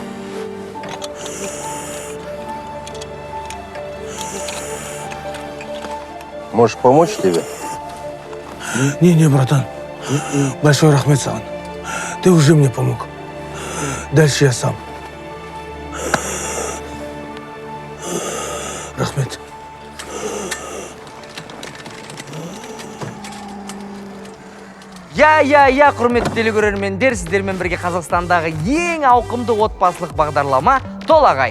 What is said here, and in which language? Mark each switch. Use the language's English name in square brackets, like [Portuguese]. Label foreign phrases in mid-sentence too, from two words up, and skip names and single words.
[Russian] Можешь помочь тебе? Не, братан. Большой [Kazakh] рахмет саған. [Russian] Ты уже мне помог. Дальше я сам. [Kazakh] Рахмет. Я, құрметті телекөрермендер, сіздермен бірге Қазақстандағы ең ауқымды отбасылық бағдарлама Толағай.